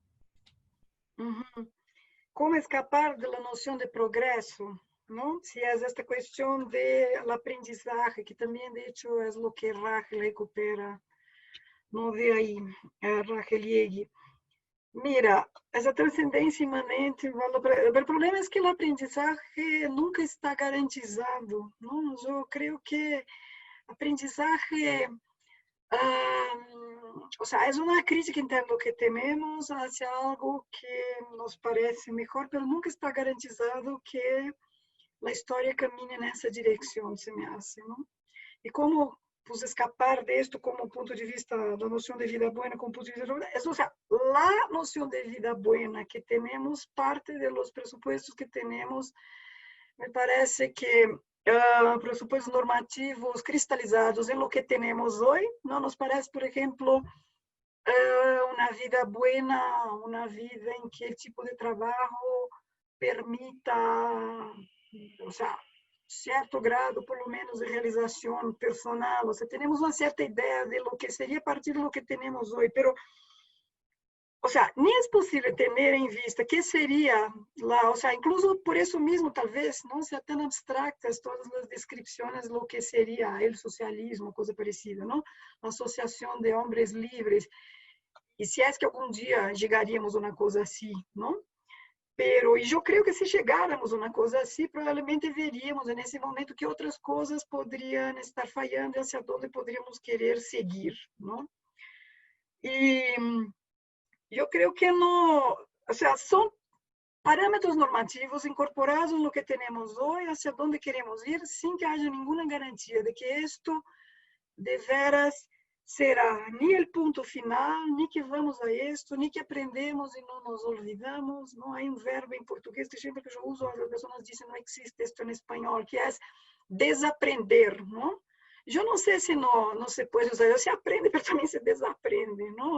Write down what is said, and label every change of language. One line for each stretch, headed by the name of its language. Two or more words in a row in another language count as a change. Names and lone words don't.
Spanish: ¿Cómo escapar de la noción de progreso? ¿No? Si es esta cuestión del aprendizaje, que también de hecho es lo que Rachel recupera, no de ahí, Rachel Yegi. Mira,
Portuguese: essa transcendência imanente, o problema é que o aprendizagem nunca está garantizado, não? Eu creio que aprendizagem,
Spanish: o sea,
Portuguese: é uma crítica interna que temos hacia algo que nos parece melhor, mas nunca está garantizado que a história caminhe nessa direção,
Spanish: se me hace,
Portuguese: não?
Spanish: E como pues escapar de esto como punto de vista, la noción de vida buena como punto de vista, es, o sea, la noción de vida buena que tenemos, parte de los presupuestos que tenemos, me parece que presupuestos normativos cristalizados en lo que tenemos hoy, ¿no? Nos parece, por ejemplo, una vida buena, una vida en que el tipo de trabajo permita, o sea, certo grado, por lo menos, de realização personal. O sea,
Portuguese: temos uma certa ideia
Spanish: de lo que
Portuguese: seria a partir de lo que temos hoje,
Spanish: pero, o sea,
Portuguese: nem é possível ter em vista que seria lá,
Spanish: o sea,
Portuguese: incluso por isso mesmo, talvez, não seja tão abstractas todas as descrições
Spanish: de lo que
Portuguese: seria o socialismo, coisa parecida, não? A associação de homens livres. E se é que algum dia chegaríamos a uma coisa assim, não? Pero, e eu creio que se chegáramos a uma coisa assim, provavelmente veríamos nesse momento que outras coisas poderiam estar falhando e hacia onde poderíamos querer seguir, não? E eu creio que não, ou seja, são parâmetros normativos incorporados no que temos hoje, hacia onde queremos ir, sem que haja nenhuma garantia de que isto
Spanish: de veras será ni el punto final, ni que vamos a esto, ni que aprendemos y no nos olvidamos. No hay un verbo en portugués que siempre que yo uso, las personas dicen no existe esto en español, que es desaprender, ¿no? Yo no sé si no se puede usar, se aprende, pero también se desaprende, ¿no?